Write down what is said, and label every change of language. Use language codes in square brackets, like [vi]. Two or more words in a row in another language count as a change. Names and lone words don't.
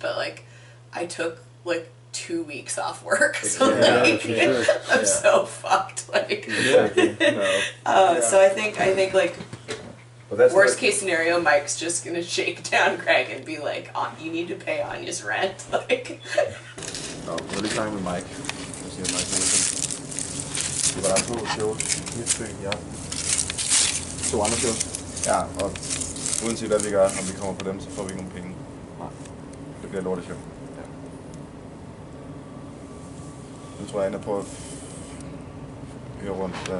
[en] But like, I took like 2 weeks off work, so Yeah, like for sure. I'm Yeah. so fucked. Like, No. so I think like But that's worst not- case scenario, Mike's just gonna shake down Greg and be like, you need to pay Anya's rent. Like, [da] Nå, nu er det klar med Mike. Jeg siger Mike Nielsen. Det var der 2 shows. Mit stykke i aften. 2 andre shows. Ja, og uanset hvad vi gør, når vi kommer på dem, så får vi ikke nogen penge. Nej. Det bliver lortet show. Ja. Nu tror jeg, jeg ender på at høre rundt.